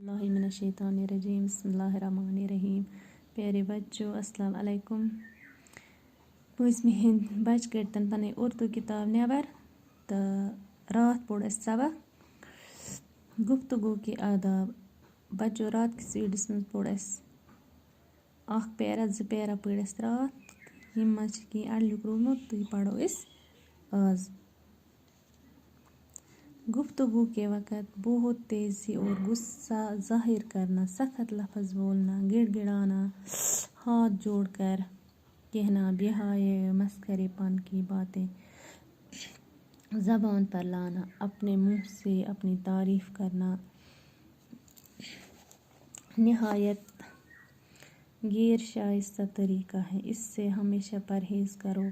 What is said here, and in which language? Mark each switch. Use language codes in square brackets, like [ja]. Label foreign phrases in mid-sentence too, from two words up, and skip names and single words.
[ar] اللہ من الشیطان الرجیم بسم اللہ الرحمن الرحیم. [ur] پیارے بچوں [ar] السلام علیکم. [ks] پٲنٛژمہِ ہِنٛدۍ بَچہِ کٔڑۍ تَن پَنٕنۍ اُردو کِتاب نٮ۪بر تہٕ راتھ پوٚر اَسہِ سبق [ur] گفتگو کے آداب. [ks] بَچو رات کِس ویٖڈیوَس منٛز پوٚر اَسہِ اَکھ پیرا 2 پیرا پٔرۍ اَسہِ راتھ یِم منٛز چھِ کینٛہہ اَڈلیُک روٗدمُت تہٕ یہِ پَرو أسۍ آز. [ur] گفتگو کے وقت بہت تیزی اور غصہ ظاہر کرنا, سخت لفظ بولنا, گڑ گڑانا, ہاتھ جوڑ کر کہنا, بیہائے مسخرے پن کی باتیں زبان پر لانا, اپنے منہ سے اپنی تعریف کرنا نہایت غیر شائستہ طریقہ ہے, اس سے ہمیشہ پرہیز کرو.